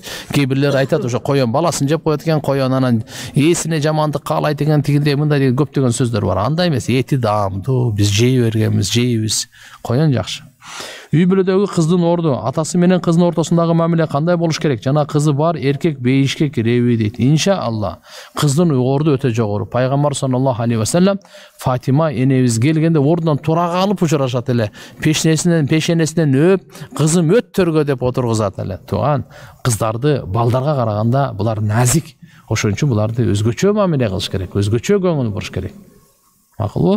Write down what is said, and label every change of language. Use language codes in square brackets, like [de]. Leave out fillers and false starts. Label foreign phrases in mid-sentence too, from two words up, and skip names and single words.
[ky] Кээ-бирлер айтат, ошо коён баласын жеп коет экен, коён анан ээсине жамандык каалайт экен, тигиндей мындай деген көптөгөн сөздөр бар. Андай эмес, эти даамдуу, биз жей бергенбиз, жейбиз. Коён жакшы. Үй бүлөдөгү кыздын орду, атасы менен кыздын ортосундагы мамиле кандай болуш керек? Жана кызы бар эркек бейишке киреби дейт. Иншалла. Кыздын орду өтө жогору. Пайгамбар [ar] صلى الله عليه وسلم [ky] Фатима энебиз келгенде ордунан тура калып учурашат эле. Пешенесинен өп, кызым өттөргө деп отургузат эле. Туган кыздарды балдарга караганда булар назик. Ошон үчүн буларды өзгөчө мамиле кылыш керек, өзгөчө көңүл буруш керек. Макулбу?